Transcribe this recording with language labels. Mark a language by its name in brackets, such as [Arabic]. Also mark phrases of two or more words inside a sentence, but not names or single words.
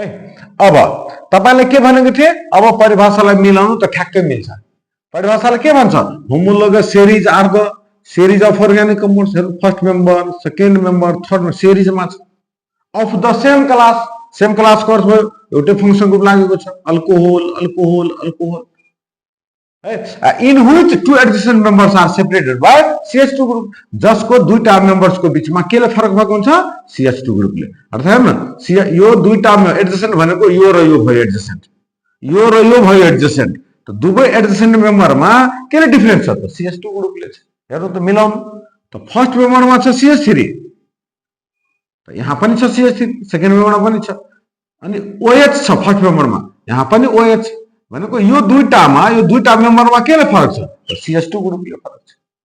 [Nepali] अब तपाईले के भनेको थिए अब परिभाषालाई मिलाउनु त ठ्याक्कै मिल्छ। परिभाषाले के भन्छ [English] homologous series are the series of organic compounds first member second member third member [Nepali] सेरीजमा छ [English] of the same class [Nepali] को अर्थ भयो एउटै [English] function group [Nepali] लागेको छ अल्कोहल अल्कोहल अल्कोहल है। [English] in which two adjacent members are separated by CH2 group [Nepali] जसको दुईटा मेम्बर्स को बीचमा केले फरक भएको हुन्छ CH2 ग्रुपले। अर्थात् हेर्न यो दुईटा एडजेसेंट भनेको यो र यो भयो एडजेसेंट यो र यो भयो एडजेसेंट त दुवै एडजेसेंट मेम्बरमा केले डिफरेन्स छ त CH2 ग्रुपले छ। हेर्नु त मिलाउनु त फर्स्ट मेम्बरमा छ CH3 त यहाँ पनि छ CH3 सेकेन्ड मेम्बरमा पनि छ अनि OH छ फर्स्ट मेम्बरमा यहाँ पनि OH भनेको यो दुईटा मेम्बरमा केले फरक छ त CH2 ग्रुपले फरक छ।